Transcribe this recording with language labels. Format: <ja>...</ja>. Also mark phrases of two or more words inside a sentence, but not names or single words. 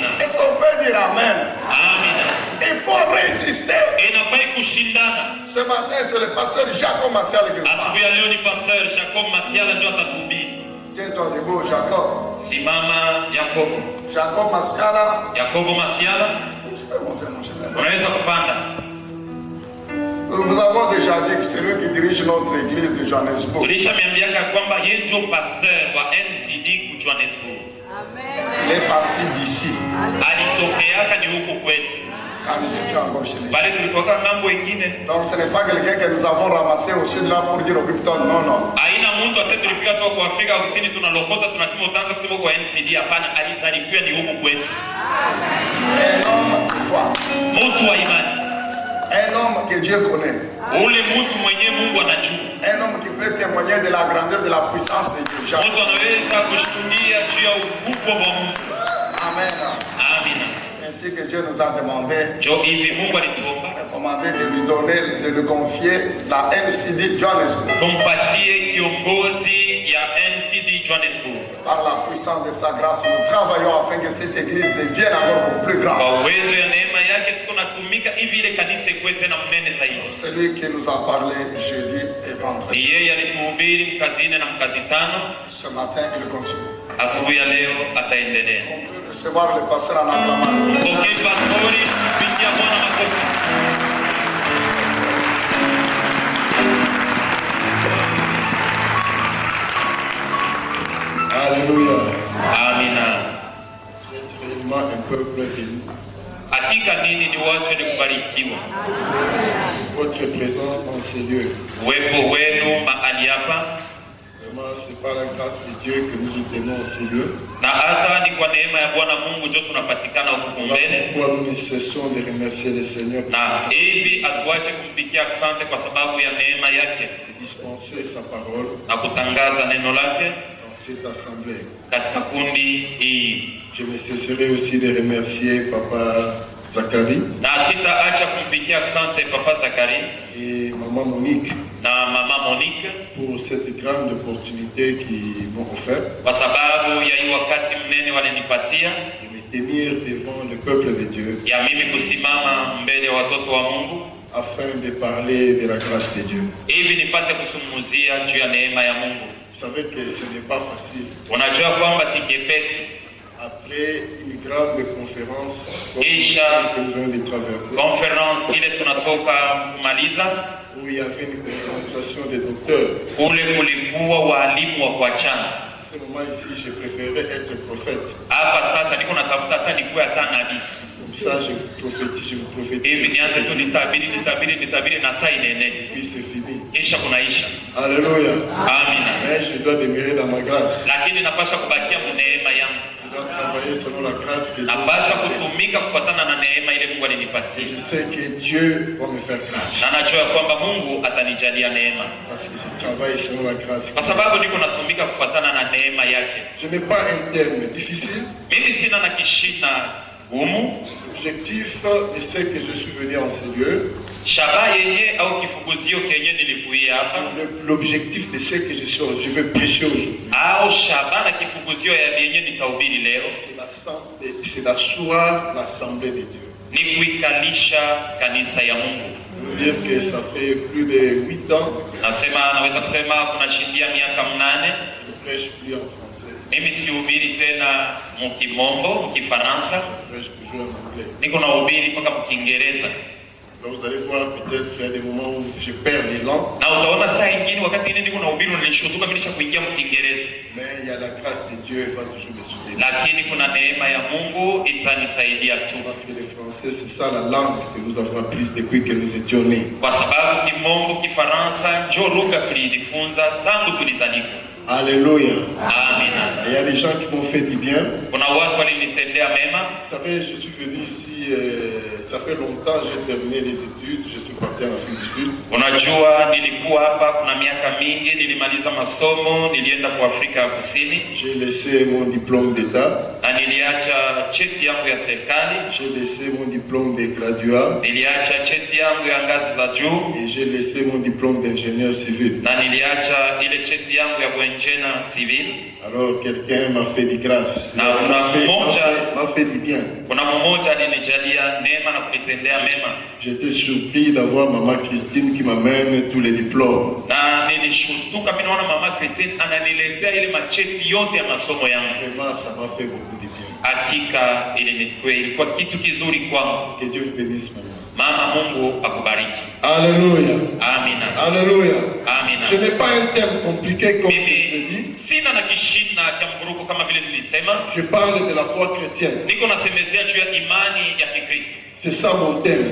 <fr>Est-ce qu'on peut dire Amen? Amen. Il faut résister.</fr> <sw>Inafai kushindana.</sw> <fr>Ce matin, c'est le pasteur Jacob Martial qui nous</fr> <sw>Asubuhi ya leo ni pastor Jacob Masiala ndio atatuhubiri.</sw> <fr>Tiens-toi debout, Jacob.</fr> <sw>Simama Yakobo.</sw> <fr>Jacob Masiala.</fr> <sw>Yakobo Masiala.</sw> <fr>Je peux monter mon chemin.</fr> <sw>Unaweza kupanda.</sw> <fr>Nous avons déjà dit que c'est lui qui dirige notre église de Johannesburg.</fr> <sw>Tulishamwambiaka kwamba yeye ndio pastor wa NCD ku Johannesburg.</sw> <fr>Il est parti d'ici.</fr> <sw>Alitokeaka ni huko kwetu.</sw> <fr>Quand j'étais encore chez lui.</fr> <sw>Bali tulitoka ngambo ingine.</sw> <fr>Donc ce n'est pas quelqu'un que nous avons ramassé au sud là pour dire au Victor, non, non.</fr> <sw>Haina mtu ase tulifika tu kwa Afrika Kusini tunalokota tunasema utaanza kusema kwa NCD, hapana, alizaliwa ni huko kwetu.</sw> <fr>Un homme de foi.</fr> <sw>Mtu wa imani.</sw> <fr>Un homme que Dieu connaît.</fr> <sw>Ule mtu mwenye Mungu anajua.</sw> <fr>Un homme qui peut témoigner de la grandeur de la puissance de Dieu.</fr> <sw>Mtu anaweza kushuhudia juu ya ukubwa wa Mungu.</sw> <fr>Amen.</fr> <sw>Amina.</sw> <fr>Ainsi que Dieu nous a demandé,</fr> <sw>Jo hivi Mungu alituomba</sw> <fr>commandé de lui donner, de lui confier la NCD Johannesburg.</fr> <sw>tumpatie kiongozi ya NCD Johannesburg.</sw> <fr>Par la puissance de sa grâce, nous travaillons afin que cette église devienne encore plus grande.</fr> <sw>Kwa uwezo ya neema yake tuko natumika hivi ile kanisa ikuwe tena mnene zaidi.</sw> <fr>Celui qui nous a parlé jeudi et vendredi.</fr> <sw>Ni yeye alituhubiri mkazi 4 na mkazi 5.</sw> <fr>Ce matin, il continue.</fr> <sw>Asubuhi ya leo ataendelea.</sw> <fr>On peut recevoir le pasteur en acclamation.</fr> <sw>Okay, pastori, pigia Bwana makofi.</sw> <fr>Alléluia.</fr> <sw>Amina.</sw> <fr>C'est réellement un peuple béni.</fr> <sw>Hakika nini ni watu wenye kubarikiwa.</sw> <fr>Votre présence en ces lieux.</fr> <sw>Uwepo wenu mahali hapa.</sw> <fr>Vraiment, c'est par la grâce de Dieu que nous tenons en ces lieux.</fr> <sw>Na hata ni kwa neema ya Bwana Mungu ndio tunapatikana huku mbele.</sw> <fr>Pourquoi nous ne cessons de remercier le Seigneur</fr> <sw>Na hivi atuache kumpikia asante kwa sababu ya neema yake</sw> <fr>de dispenser sa parole</fr> <sw>na kutangaza neno lake</sw> <fr>dans cette assemblée.</fr> <sw>katika kundi hii.</sw> <fr>Je ne cesserai aussi de remercier Papa Zacharie</fr> <sw>Na sitaacha kumpikia asante Papa Zakari</sw> <fr>et Maman Monique</fr> <sw>na Mama Monique</sw> <fr>pour cette grande opportunité qu'ils m'ont offerte</fr> <sw>kwa sababu ya hii wakati mnene walinipatia</sw> <fr>de me tenir devant le peuple de Dieu</fr> <sw>ya mimi kusimama mbele ya watoto wa Mungu</sw> <fr>afin de parler de la grâce de Dieu.</fr> <sw>hivi nipate kusumuzia juu ya neema ya Mungu.</sw> <fr>Vous savez que ce n'est pas facile.</fr> <sw>Unajua kwamba si kepesi</sw> <fr>Après une grande conférence</fr> <sw>Isha.</sw> <fr>que nous venons de traverser,</fr> <sw>conference ile tunatoka kumaliza,</sw> <fr>où il y avait une concentration des docteurs.</fr> <sw>kule kulikuwa walimu wa kuachana.</sw> <fr>À ce moment ici, je préférais être prophète.</fr> <sw>Hapa sasa niko natafuta hata nikuwe hata nabii</sw> <fr>Comme ça, je vous prophétise.</fr> <sw>hivi, nianze tu nitabiri na saa inene</sw> <fr>Puis c'est fini.</fr> <sw>kisha kunaisha.</sw> <fr>Alléluia.</fr> <sw>Amina.</sw> <fr>Mais je dois demeurer dans ma grâce.</fr> <sw>Lakini napasha kubakia neema yangu,</sw> <fr>Je dois travailler selon la grâce de Dieu.</fr> <sw>napasha kutumika kufuatana na neema ile Mungu alinipatia,</sw> <fr>Je sais que Dieu va me faire grâce.</fr> <sw>na najua kwamba Mungu atanijalia neema</sw> <fr>Parce que je travaille selon la grâce.</fr> <sw>kwa sababu niko natumika kufuatana na neema yake.</sw> <fr>Je n'ai pas un terme difficile.</fr> <sw>Mimi sina na kishina gumu.</sw> <fr>L'objectif de ce que je suis venu en ces lieux,</fr> <sw>Shabaha yenye au kifukuzio kenye nilikuia hapa</sw> <fr>l'objectif de ce que je veux prêcher aujourd'hui,</fr> <sw>au shabaha na kifukuzio ya yenye nitahubiri leo</sw> <fr>c'est d'asseoir l'assemblée de Dieu.</fr> <sw>ni kuikalisha kanisa ya Mungu.</sw> <fr>Je veux dire que ça fait plus de 8 ans</fr> <sw>Naweza kusema kunashindia miaka 8</sw> <fr>que je prêche plus en français,</fr> <sw>mimi sihubiri tena mukimombo, mukifaransa,</sw> <fr>je prêche toujours en anglais.</fr> <sw>niko nahubiri mpaka mukiingereza.</sw> <fr>Donc vous allez voir peut-être qu'il y a des moments où je perds l'élan,</fr> <sw>Na utaona saa ingine wakati ingine niko nahubiri unanishutuka mimi nishakuingia mukiingereza,</sw> <fr>mais il y a la grâce de Dieu, elle va toujours me soutenir.</fr> <sw>lakini kuna neema ya Mungu itanisaidia tu,</sw> <fr>Parce que le français, c'est ça la langue que nous avons apprise depuis que nous étions nés.</fr> <sw>kwa sababu kimombo, kifaransa njo lugha tulijifunza tangu tulizalika.</sw> <fr>Alléluia.</fr> <sw>Amina.</sw> <fr>Et il y a des gens qui m'ont fait du bien.</fr> <sw>Kuna watu walinitendea mema.</sw> <fr>Vous savez, je suis venu ici, ça fait longtemps, j'ai terminé les études, je suis parti en Afrique du Sud.</fr> <sw>Unajua, nilikuwa hapa kuna miaka mingi, nilimaliza masomo, nilienda kwa Afrika ya Kusini</sw> <fr>J'ai laissé mon diplôme d'État,</fr> <sw>na niliacha cheti yangu ya serikali,</sw> <fr>j'ai laissé mon diplôme de graduat</fr> <sw>niliacha cheti yangu ya ngazi za juu</sw> <fr>et j'ai laissé mon diplôme d'ingénieur civil.</fr> <sw>na niliacha ile cheti yangu ya uenjena civil.</sw> <fr>Alors quelqu'un m'a fait du grâce,</fr> <sw>Na kuna</sw> <fr>m'a fait du bien.</fr> <sw>kuna mmoja alinijalia neema na kunitendea mema,</sw> <fr>J'étais surpris d'avoir maman Christine qui m'amène tous les diplômes.</fr> <sw>na nilishutuka mimi naona mama Christine ananiletea ile macheti yote ya masomo yangu.</sw> <fr>Vraiment, ça m'a fait beaucoup de bien.</fr> <sw>Hakika ilikuwa kitu kizuri kwangu.</sw> <fr>Que Dieu vous bénisse, maman.</fr> <sw>Mama, Mungu akubariki.</sw> <fr>Alléluia.</fr> <sw>Amina.</sw> <fr>Alléluia.</fr> <sw>Amina.</sw> <fr>Je n'ai pas un terme compliqué comme je l'ai</fr> <sw>Mimi</sw> <fr>dit.</fr> <sw>sina na kishina cha mvuruko kama vile nilisema,</sw> <fr>Je parle de la foi chrétienne.</fr> <sw>niko nasemezea juu ya imani ya Kikristo.</sw> <fr>C'est ça mon thème.</fr>